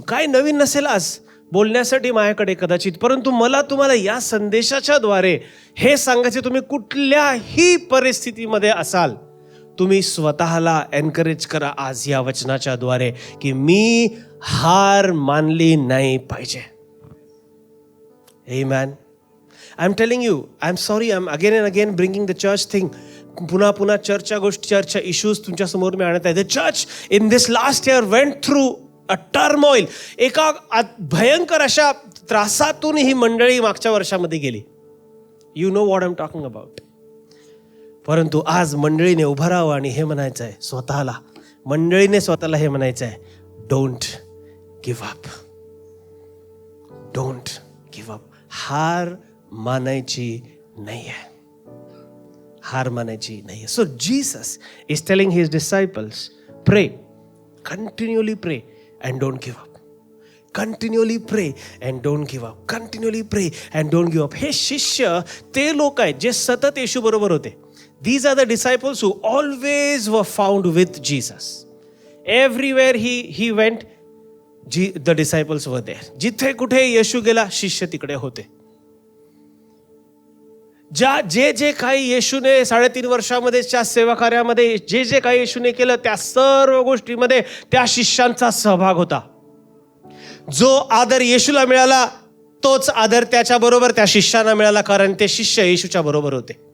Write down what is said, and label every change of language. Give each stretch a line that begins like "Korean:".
Marathi: काय नवीन नसेल आज बोलण्यासाठी माझ्याकडे कदाचित, परंतु मला तुम्हाला या संदेशाच्या द्वारे हे सांगायचे, तुम्ही कुठल्याही परिस्थितीमध्ये असाल, तुम्ही स्वतःला एनकरेज करा आज या वचनाच्या द्वारे की मी हार मानली नाही पाहिजे. आमेन.
English: I am telling you, I am sorry, I am again and again bringing the church thing.
Marathi: पुन्हा चर्चच्या गोष्टी, चर्चच्या इश्यूज तुमच्यासमोर मी आणत आहे.
English: The church in this last year went through a turmoil.
Marathi: एका भयंकर अशा त्रासातून ही मंडळी मागच्या वर्षामध्ये गेली.
English: You know what I am talking about.
Marathi: परंतु आज मंडळीने उभं राहावं आणि हे म्हणायचं आहे स्वतःला, मंडळीने स्वतःला हे म्हणायचं आहे,
English: Don't give up, don't give up.
Marathi: हार मानायची नाही आहे, हार मानायची नाही आहे.
English: So Jesus is telling his disciples, pray, continually pray and don't give up. Continually pray and don't give up. Continually pray and don't give up.
Marathi: हे शिष्य ते लोक आहेत जे सतत येशू बरोबर होते.
English: These are the disciples who always were found with Jesus. Everywhere he went, the disciples were there.
Marathi: जिथे कुठे येशू गेला, शिष्य तिकडे होते. जे काही येशूने 3.5 वर्षामध्येच्या सेवा कार्यामध्ये जे काही येशूने केलं, त्या सर्व गोष्टीमध्ये त्या शिष्यांचा सहभाग होता. जो आदर येशूला मिळाला तोच आदर त्याच्याबरोबर त्या शिष्यांना मिळाला, कारण ते शिष्य येशूच्या बरोबर होते.